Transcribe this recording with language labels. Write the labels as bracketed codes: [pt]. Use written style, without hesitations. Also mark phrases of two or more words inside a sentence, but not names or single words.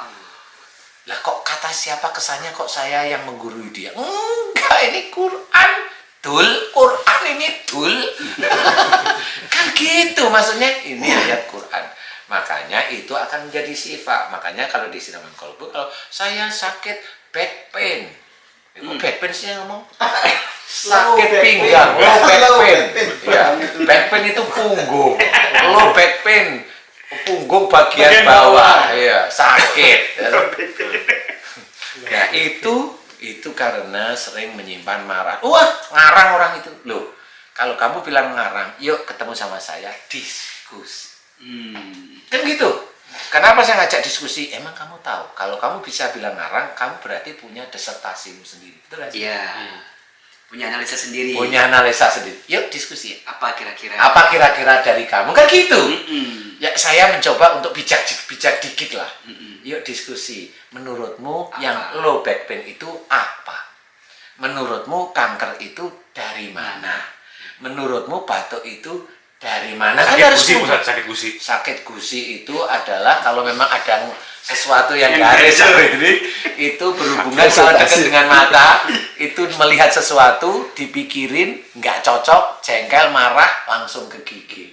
[id] Lah kok kata siapa, kesannya kok saya yang menggurui dia. Enggak, ini Quran. Tul, Quran ini tul. Kan gitu maksudnya, ini ayat Quran. Makanya itu akan menjadi sifat. Makanya kalau di Sinaman Kolbu, kalau saya sakit [en] back pain. Back pain [id] sih yang ngomong. Sakit pinggang, [en] low back pain. [id] Ya, [en] back pain [id] itu punggung. [en] low back pain, [id] punggung bagian bawah, ya sakit. Nah itu karena sering menyimpan marah. Wah, ngarang orang itu. Loh, kalau kamu bilang ngarang, yuk ketemu sama saya, diskusi. Kan gitu. Kenapa saya ngajak diskusi? Emang kamu tahu, kalau kamu bisa bilang ngarang, kamu berarti punya disertasimu sendiri. Betul nggak sih? Iya. Punya analisa sendiri. Punya analisa sendiri. Yuk diskusi. Apa kira-kira? Apa kira-kira dari kamu? Kan gitu. Ya saya mencoba untuk bijak dikit lah. Yuk diskusi. Menurutmu yang [en] low back pain [id] itu apa? Menurutmu kanker itu dari mana? Menurutmu batuk itu dari mana? Sakit gusi, Ustaz, sakit gusi. Sakit gusi itu adalah kalau memang ada sesuatu yang garis ini itu berhubungan sama dekat dengan mata, itu melihat sesuatu dipikirin nggak cocok, jengkel, marah, langsung ke gigi.